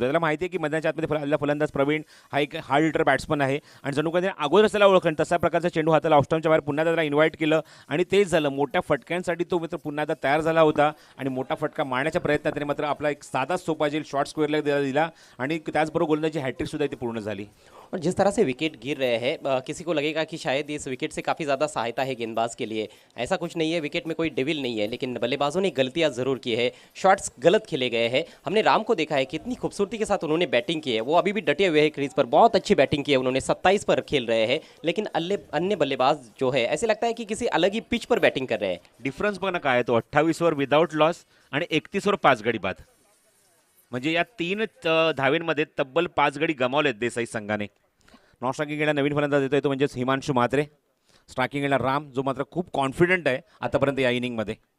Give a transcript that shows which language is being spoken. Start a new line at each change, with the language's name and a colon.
Marathi: त्याला माहिती आहे की मैदानाच्या आतमध्ये फलंदाज प्रवीण हा एक हार्ड हिटर बॅट्समन आहे आणि जणू काही अगोदरच त्याला ओळखण तसा प्रकारचा चेंडू हाताला ऑफस्टॉपच्या बाहेर पुन्हा त्याला इन्व्हाइट केलं आणि तेच झालं. मोठ्या फटक्यांसाठी तो मित्र पुन्हा एकदा तयार झाला होता आणि मोठा फटका मारण्याच्या प्रयत्नात त्याने मात्र आपला एक साधा सोपा जेल शॉर्ट स्क्वेअरला दिला आणि त्याचबरोबर गोलंदाजी हॅट्रिक सुद्धा इथे पूर्ण झाली.
Hindi: और जिस तरह से विकेट गिर रहे हैं किसी को लगेगा कि शायद इस विकेट से काफ़ी ज़्यादा सहायता है गेंदबाज के लिए. ऐसा कुछ नहीं है, विकेट में कोई डेविल नहीं है, लेकिन बल्लेबाजों ने गलतियां ज़रूर की है. शॉट्स गलत खेले गए हैं. हमने राम को देखा है कितनी खूबसूरती के साथ उन्होंने बैटिंग की है. वो अभी भी डटे हुए हैं क्रीज पर, बहुत अच्छी बैटिंग की है उन्होंने. 27 पर खेल रहे हैं, लेकिन अन्य बल्लेबाज जो है ऐसे लगता है कि किसी अलग ही पिच पर बैटिंग कर रहे हैं.
Marathi: डिफरन्स बघा ना काय आहे तो, 28 वर विदाउट लॉस आणि 31 वर 5 गडी बाद. म्हणजे या 3 धावेंमध्ये तब्बल 5 गडी गमावलेत देसाई संघाने. नॉन स्ट्रायकिंग एंडला नवीन फलंदाज येतोय तो म्हणजेच हिमांशू म्हात्रे. स्ट्रायकिंग एंडला राम, जो मात्र खूप कॉन्फिडंट आहे आतापर्यंत या इनिंगमध्ये.